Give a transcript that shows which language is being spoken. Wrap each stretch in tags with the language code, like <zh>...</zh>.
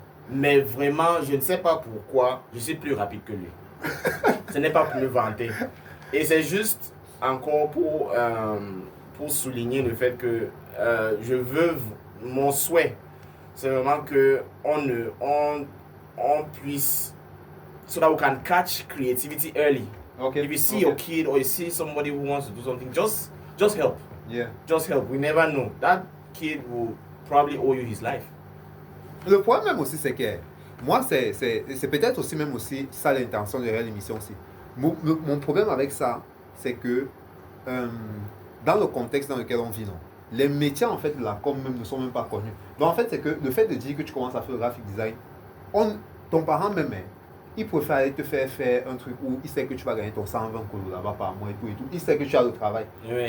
<fr>Mais vraiment, je ne sais pas pourquoi, je suis plus rapide que lui. Ce n'est pas pour me vanter. Et c'est juste encore pour souligner le fait que je veux, mon souhait, c'est vraiment qu'on puisse,</fr> <en>so that we can catch creativity early. If you see a kid or you see somebody who wants to do something, just help. Yeah. Just help. We never know. That kid will probably owe you his life.</en> <fr>Le problème même aussi, c'est que moi, c'est peut-être aussi même aussi ça l'intention de l'émission aussi. Mon problème avec ça, c'est que dans le contexte dans lequel on vit, non, les métiers en fait de la com même ne sont même pas connus. Donc en fait, c'est que le fait de dire que tu commences à faire le graphic design, ton parent même, il préfère aller te faire un truc où il sait que tu vas gagner ton 120 colos là-bas par mois et tout. Il sait que tu as le travail. Oui.</fr>